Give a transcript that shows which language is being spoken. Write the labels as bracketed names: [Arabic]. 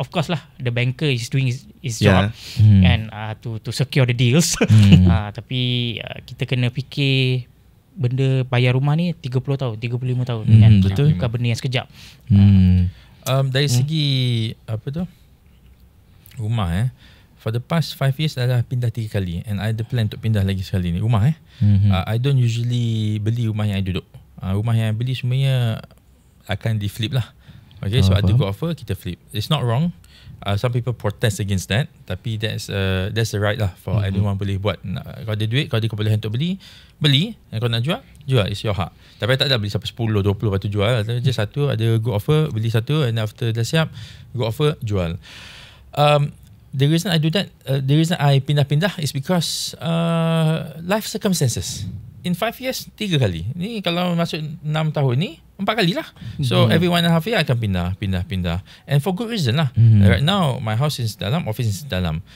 [English] Of course lah, the banker is doing his job and to secure the deals. [Malay] Tapi kita kena fikir benda bayar rumah ni 30 tahun, 35 tahun kan. Betul. Bukan benda yang sekejap. Dari segi apa tu rumah [English] for the past 5 years [Malay] dah pindah 3 kali [English] and [Malay] I ada plan untuk pindah lagi sekali ni rumah [English] I don't usually [Malay] beli rumah yang I duduk. Rumah yang I beli semuanya akan di flip lah. [English] Okay, so [Malay] ada [English] good offer, [Malay] kita flip. [English] It's not wrong. Some people protest against that, [Malay] tapi [English] that's the right lah for anyone [Malay] boleh buat. Kalau ada duit, kalau ada kebolehan untuk beli. Kalau nak jual, [English] it's your [Malay] hak. Tapi tak ada beli sampai 10, 20 lepas tu jual. [English] Just [Malay] satu, ada [English] good offer, [Malay] beli satu, [English] and after [Malay] dah siap, good offer, jual. [English] The reason I do that, the reason I [Malay] pindah-pindah [English] is because life circumstances. In 5 years, 3 [Malay] kali. Ni kalau masuk 6 tahun ni, 4 kali lah. [English] So every 1.5 year I [Malay] akan pindah. [English] And for good reason lah. Right now, my house is [Malay] dalam, [English] office is dalam.